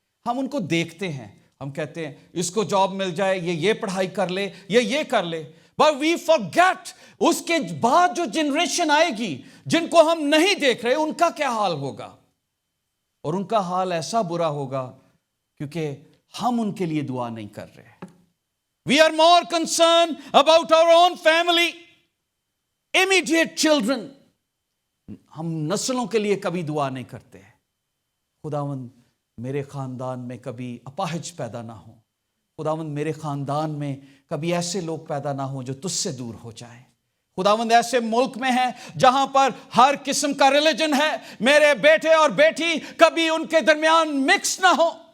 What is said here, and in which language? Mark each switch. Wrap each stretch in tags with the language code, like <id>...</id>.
<ur>ہم ان کو دیکھتے ہیں، ہم کہتے ہیں اس کو جاب مل جائے، یہ پڑھائی کر لے، یہ کر لے.</ur> <en>but we forget</en> <ur>اس کے بعد جو جنریشن آئے گی جن کو ہم نہیں دیکھ رہے، ان کا کیا حال ہوگا. اور ان کا حال ایسا برا ہوگا کیونکہ ہم ان کے لیے دعا نہیں کر رہے.</ur> <en>We are more concerned about our own family, immediate children.</en> <ur>ہم نسلوں کے لیے کبھی دعا نہیں کرتے. خداوند میرے خاندان میں کبھی اپاہج پیدا نہ ہو. خداوند میرے خاندان میں کبھی ایسے لوگ پیدا نہ ہوں جو تجھ سے دور ہو جائیں. خداوند ایسے ملک میں ہیں جہاں پر ہر قسم کا ریلیجن ہے، میرے بیٹے اور بیٹی کبھی ان کے درمیان مکس نہ ہو.</ur>